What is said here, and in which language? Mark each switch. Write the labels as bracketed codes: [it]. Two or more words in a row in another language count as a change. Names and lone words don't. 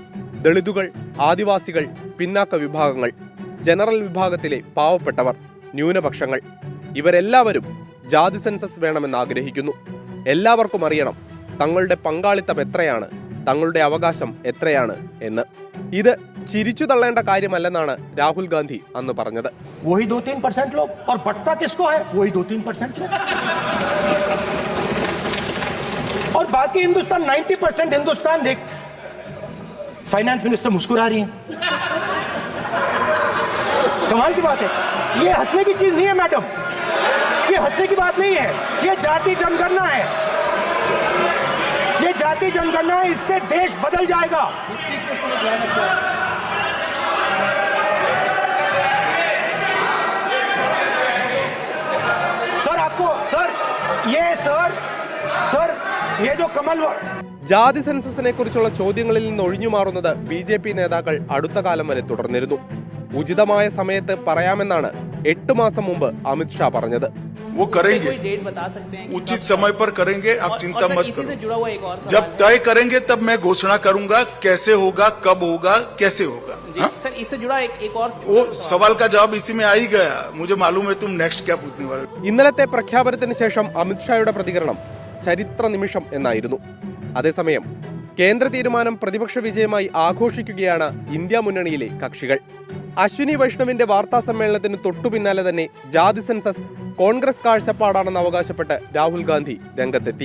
[ml] ദളിതുകൾ, ആദിവാസികൾ, പിന്നാക്ക വിഭാഗങ്ങൾ, ജനറൽ വിഭാഗത്തിലെ പാവപ്പെട്ടവർ, ന്യൂനപക്ഷങ്ങൾ. ഇവരെല്ലാവരും ജാതി സെൻസസ് വേണമെന്ന് ആഗ്രഹിക്കുന്നു. എല്ലാവർക്കും അറിയണം തങ്ങളുടെ പങ്കാളിത്തം എത്രയാണ്, തങ്ങളുടെ അവകാശം എത്രയാണ് എന്ന്. ഇത് ചിരിച്ചു തള്ളേണ്ട കാര്യമല്ലെന്നാണ് രാഹുൽ ഗാന്ധി അന്ന് പറഞ്ഞത്. [hi] वही 2-3% लोग और बढ़ता किसको है? वही 2-3% लोग और बाकी हिंदुस्तान 90% हिंदुस्तान देख। [en] finance minister [hi] मुस्कुरा रही है, कमाल की बात है। ये हंसने की चीज नहीं है मैडम, ये हंसने की बात नहीं है, ये जाति जनगणना है, ये जाति जनगणना है, इससे देश बदल जाएगा। सर आपको सर ये जो कमल [ml] ജാതി സെൻസസിനെ കുറിച്ചുള്ള ചോദ്യങ്ങളിൽ നിന്ന് ഒഴിഞ്ഞു മാറുന്നത് BJP നേതാക്കൾ അടുത്ത കാലം വരെ തുടർന്നിരുന്നു. ഉചിതമായ സമയത്ത് പറയാമെന്നാണ് 8 മാസം മുമ്പ് അമിത് ഷാ പറഞ്ഞത്. [hi] वो करेंगे, उचित समय पर करेंगे, आप चिंता मत करो। जब तय करेंगे तब मैं घोषणा करूंगा कैसे होगा, कब होगा, कैसे होगा। सर इससे जुड़ा एक और वो सवाल का जवाब इसी में आ ही गया। मुझे मालूम है तुम नेक्स्ट क्या पूछने वाले। [ml] ഇന്നലത്തെ പ്രഖ്യാപനത്തിന് ശേഷം അമിത് ഷായുടെ പ്രതികരണം ചരിത്ര നിമിഷം എന്നായിരുന്നു. അതേസമയം കേന്ദ്ര തീരുമാനം പ്രതിപക്ഷ വിജയമായി ആഘോഷിക്കുകയാണ് ഇന്ത്യ മുന്നണിയിലെ കക്ഷികൾ. അശ്വിനി വൈഷ്ണവിന്റെ വാർത്താ സമ്മേളനത്തിന് തൊട്ടു പിന്നാലെ തന്നെ ജാതി സെൻസസ് കോൺഗ്രസ് കാഴ്ചപ്പാടാണെന്ന് അവകാശപ്പെട്ട് രാഹുൽ ഗാന്ധി രംഗത്തെത്തി.